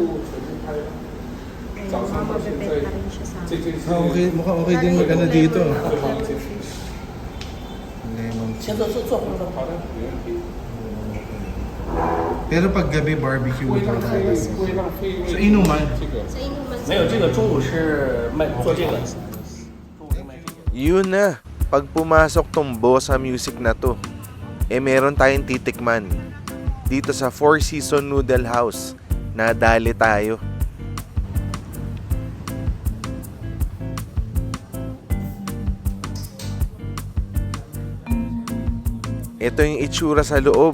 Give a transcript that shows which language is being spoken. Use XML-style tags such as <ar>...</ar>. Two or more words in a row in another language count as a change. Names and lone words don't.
<tl>Ayun, mamabibet na rin siya sa amin. Ah, okay, mukhang okay din mag-ano dito.</tl> <en>Lemon tea.</en> <tl>Pero pag gabi barbecue ito talaga. So inuman. Sa inuman</tl> <zh>没有，这个中午是卖做这个。</zh> <tl>Yun na, pag pumasok tong Bossa Music na to, meron tayong titikman. Dito sa Four Seasons Noodle House, nadali tayo. Ito yung itsura sa loob.</tl>